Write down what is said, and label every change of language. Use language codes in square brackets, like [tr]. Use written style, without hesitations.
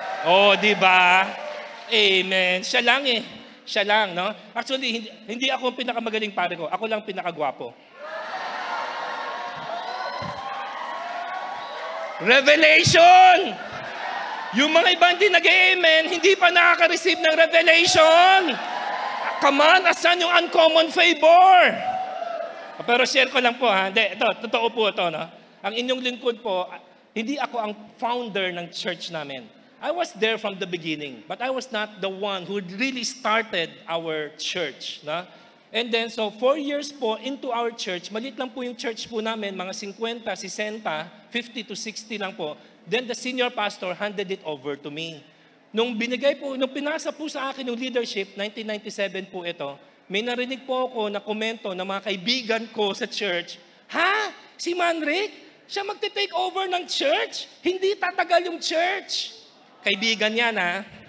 [tl] Oh, di ba? Amen. Siya lang eh. Siya lang, no? Actually, hindi ako ang pinakamagaling pare ko. Ako lang pinakagwapo. Revelation! Yung mga iba hindi nag-amen, hindi pa nakaka-receive ng revelation. [en] Come on, asan yung uncommon favor? [tl] Pero share ko lang po, ha? Hindi, ito, totoo po ito, no? Ang inyong lingkod po, hindi ako ang founder ng church namin. [en] I was there from the beginning, but I was not the one who really started our church, no? And then, so 4 years [tl] po into our church, maliit lang po yung church po namin, mga 50, 60, 50 to 60 lang po. [en] Then the senior pastor handed it over to me. [tl] Nung pinasa po sa akin yung leadership, 1997 po ito, may narinig po ako na komento ng mga kaibigan ko sa church, ha? Si Manric? Siya magte-take over ng church? Hindi tatagal yung church. Kaibigan yan, ha?